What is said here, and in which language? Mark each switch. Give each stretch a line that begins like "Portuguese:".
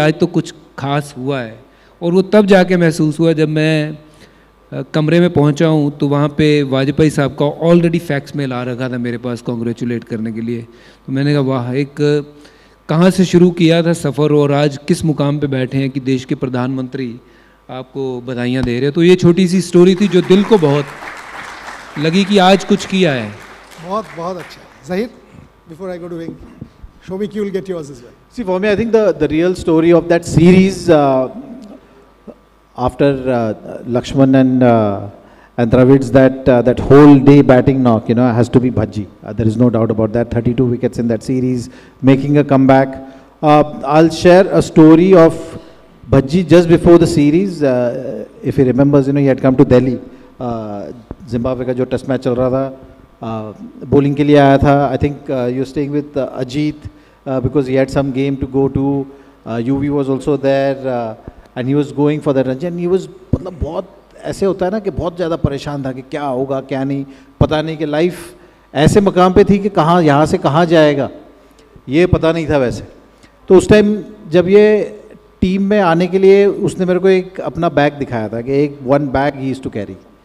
Hindi: आज तो कुछ खास हुआ है, और वो तब जाके महसूस हुआ जब मैं कमरे में पहुंचा हूं, तो वहाँ पे वाजपेयी साहब का ऑलरेडी फैक्स मेल आ रखा था मेरे पास कॉन्ग्रेचुलेट करने के लिए। तो मैंने कहा वाह, एक कहाँ से शुरू किया था सफ़र और आज किस मुकाम पे बैठे हैं कि देश के प्रधानमंत्री आपको बधाइयाँ दे रहे हैं। तो ये छोटी सी स्टोरी थी जो दिल को बहुत लगी कि आज कुछ किया है। बहुत बहुत अच्छा।
English: Zahir, before I go to Venk, Shomik, you will get yours as well. See, for me, I think the real story of that series after Lakshman and Dravid's that whole day batting knock, has to be Bhaji. There is no doubt about that. 32 wickets in that series, making a comeback. I'll share a story of Bhaji just before the series. If he remembers, he had come to Delhi.
Hindi: Zimbabwe का जो test match चल रहा था, bowling के लिए आया था.
English: I think you're staying with Ajit because he had some game to go to. UV was also there and he was going for that run. And he was
Hindi: मतलब बहुत ऐसे होता है ना कि बहुत ज़्यादा परेशान था कि क्या होगा क्या नहीं, पता नहीं, कि लाइफ ऐसे मकाम पे थी कि कहाँ यहाँ से कहाँ जाएगा ये पता नहीं था वैसे. तो उस टाइम जब ये टीम में आने के लिए उसने मेरे को एक अपना बैग दिखाया था कि एक
English: One bag ही is to carry.